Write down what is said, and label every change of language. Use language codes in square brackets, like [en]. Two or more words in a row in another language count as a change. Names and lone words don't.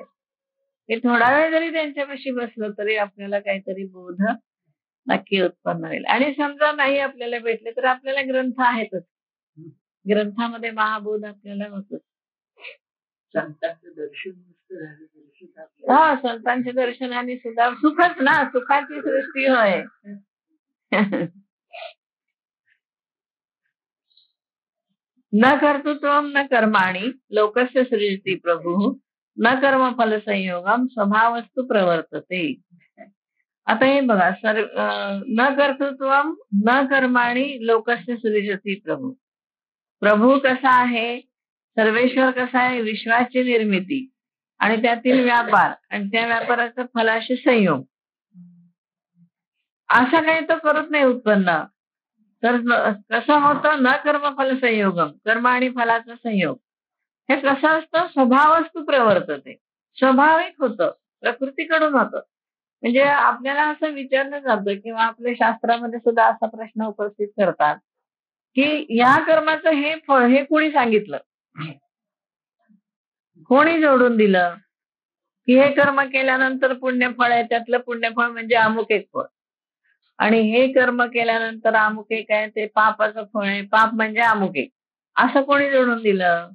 [mr] हे थोडा वेळ जरी त्यांच्यापाशी बसलो तरी आपल्याला काहीतरी बोध नक्की उत्पन्न होईल. आणि समजा नाही आपल्याला भेटले तर आपल्याला ग्रंथ आहेतच. ग्रंथामध्ये महाबोध आपल्याला होतोच. संतांचं दर्शन हा संतांच्या दर्शनाने सुद्धा सुखच ना, सुखाची सृष्टी होय. [sa] न कर्तृत्वम न कर्माणि लोकस्य सृजति प्रभु न कर्म फल संयोगम स्वभावस्तु प्रवर्तते. [mr] आता हे बघा [sa] न कर्तृत्वम न कर्माणि लोकस्य सृजति प्रभु. [mr] प्रभू कसा आहे, सर्वेश्वर कसा आहे, विश्वाची निर्मिती आणि त्यातील व्यापार आणि त्या व्यापाराचा फलाशी संयोग, असं काही तो करत नाही उत्पन्न. तर कसं होतं, [sa] न कर्म फल संयोगम, [mr] कर्म आणि फलाचा संयोग हे कसं असतं, [sa] स्वभावस्तु प्रवर्तते, [mr] स्वाभाविक होतं, प्रकृतीकडून होतं. म्हणजे आपल्याला असं विचारलं जातं किंवा आपल्या शास्त्रामध्ये सुद्धा असा प्रश्न उपस्थित करतात की या कर्माचं हे फळ हे कोणी सांगितलं, कोणी जोडून दिलं की हे कर्म केल्यानंतर पुण्यफळ आहे, त्यातलं पुण्यफळ म्हणजे अमुक एक फळ, आणि हे कर्म केल्यानंतर अमुक एक आहे ते पापाचं फळ आहे, पाप म्हणजे अमुक एक, असं कोणी जोडून दिलं?